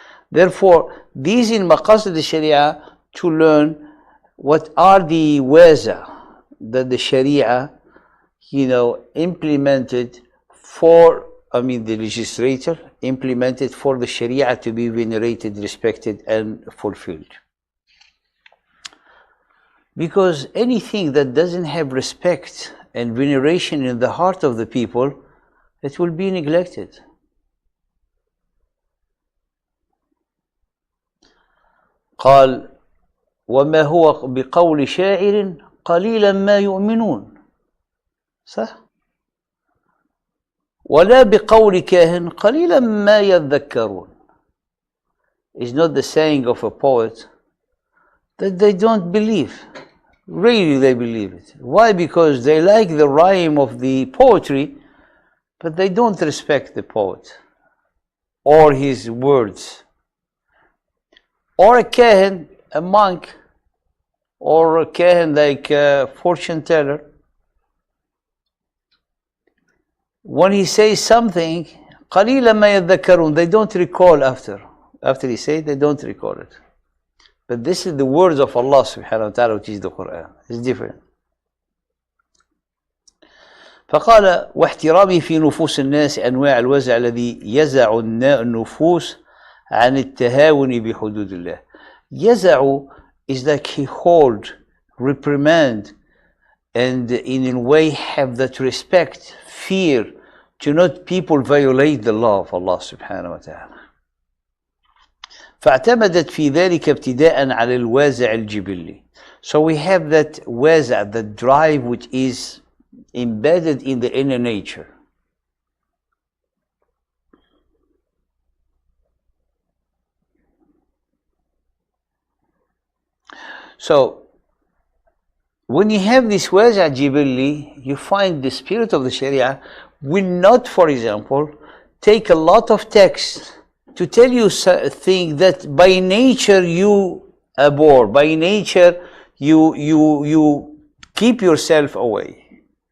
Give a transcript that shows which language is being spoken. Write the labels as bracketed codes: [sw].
[en] Therefore, these in Maqasid al-Sharia to learn what are the waza that the Sharia, implemented for, the legislator implemented for the Sharia to be venerated, respected, and fulfilled. Because anything that doesn't have respect and veneration in the heart of the people, it will be neglected. [ar] قال وما هو بقول شاعر قليلا ما يؤمنون صح ولا بقول كاهن قليلا ما يذكرون. [en] It's not the saying of a poet that they don't believe. Really they believe it. Why? Because they like the rhyme of the poetry, but they don't respect the poet or his words. Or a kahin, a monk, or a kahin like a fortune teller, when he says something, [ar] قَلِيلًا مَا يَذَّكَّرُونَ, [en] they don't recall after. After he says, they don't recall it. But this is the words of Allah subhanahu wa ta'ala, which is the Quran. It's different. [ar] فقال واحترامي في نفوس الناس أنواع الوزع الذي يزع النفوس عن التهاون بحدود الله. [en] يزع is like he hold, reprimand, and in a way have that respect, fear, to not people violate the law of Allah subhanahu wa ta'ala. [ar] فاعتمدت في ذلك ابتداء على الوازع الجبلي. [en] So we have that وازع, that drive which is embedded in the inner nature. So when you have this وازع جبلي, you find the spirit of the Sharia will not, for example, take a lot of text to tell you things that by nature you abhor, by nature you keep yourself away.